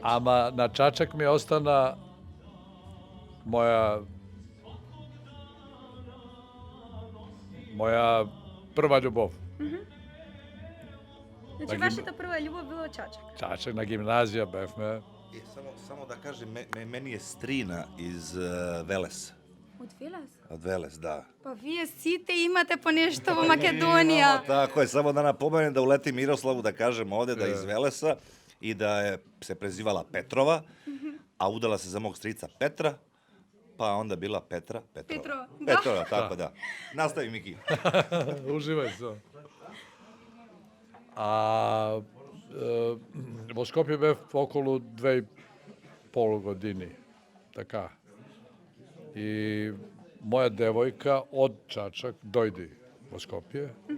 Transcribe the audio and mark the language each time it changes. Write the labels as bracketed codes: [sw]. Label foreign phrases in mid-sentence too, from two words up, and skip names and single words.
[mk] Ама на Чачак ми остана моја прва љубов. Значи ги- вашата прва љубов било Чачак. Чачак на гимназија бевме. Само да кажем, [sr] meni je strina iz Velesa. [mk] Од Велес? Од Велес, да. Па вие сите имате по нешто во Македонија. [sr] Tako je, samo da napomenem da uleti Miroslavu da kažem ovde da je iz Velesa i da je se prezivala Petrova, a udala se za mog strica Petra, pa onda bila Petrova. Petrova, da. Petrova, tako da. Nastavi, Miki. [mk] Уживај се. А во Скопје бев околу 2,5 години. Така. И моја девојка од Чачак дојди во Скопје.